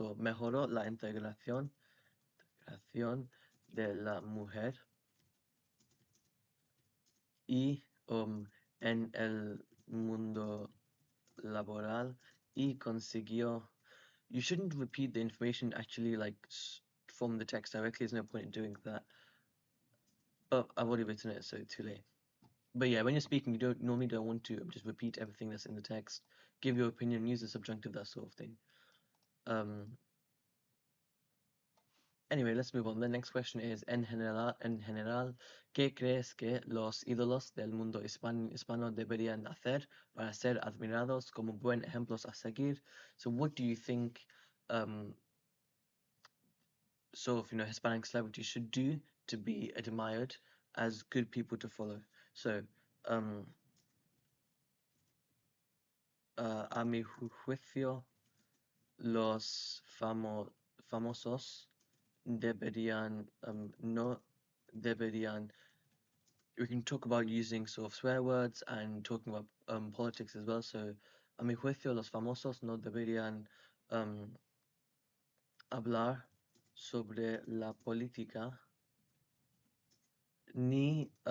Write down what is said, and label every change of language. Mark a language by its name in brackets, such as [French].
[Spanish] So mejoró la integración de la mujer y en el mundo laboral y consiguió. [English] You shouldn't repeat the information actually like from the text directly. There's no point in doing that. But I've already written it, so too late. But yeah, when you're speaking, you don't normally don't want to just repeat everything that's in the text. Give your opinion, use the subjunctive, that sort of thing. Um, Anyway, let's move on. [Spanish] The next question is, en general, ¿qué crees que los ídolos del mundo hispano deberían hacer para ser admirados como buen ejemplos a seguir? [English] So what do you think Hispanic celebrities should do to be admired as good people to follow? [Spanish] So, a mi juicio, los famosos deberían, no deberían. [English] We can talk about using sort of swear words and talking about politics as well. [Spanish] So, a mi juicio, los famosos no deberían um, hablar sobre la política ni,